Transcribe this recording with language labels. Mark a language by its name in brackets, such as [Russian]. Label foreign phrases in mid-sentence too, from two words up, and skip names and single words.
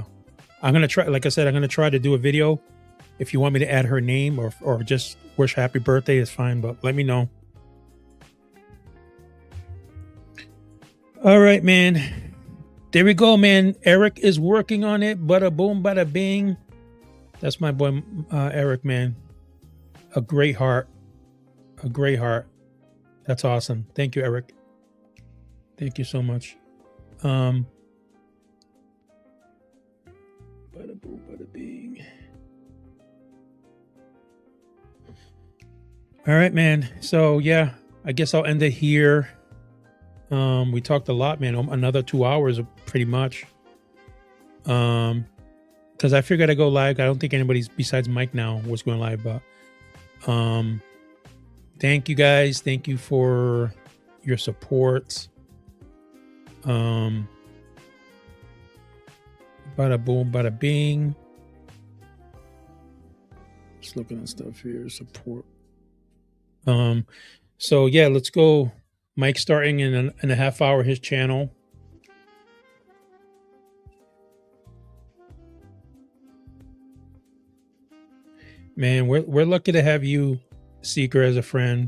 [English] I'm gonna try, like I said, I'm gonna try to do a video. If you want me to add her name or just wish happy birthday is fine, but let me know. All right, man. There we go, man. Eric is working on it. Bada boom, bada bing. That's my boy, Eric, man. A great heart. A great heart. That's awesome. Thank you, Eric. Thank you so much. Bada boom, bada bing. All right, man. So, yeah, I guess I'll end it here. We talked a lot, man. Another 2 hours, pretty much. Because I figured I'd go live. I don't think anybody besides Mike now was going live, but thank you guys. Thank you for your support. Bada boom, bada bing. Just looking at stuff here. Support. So yeah, let's go. Mike starting in a half hour his channel. Man, we're lucky to have you, Seeker, as a friend.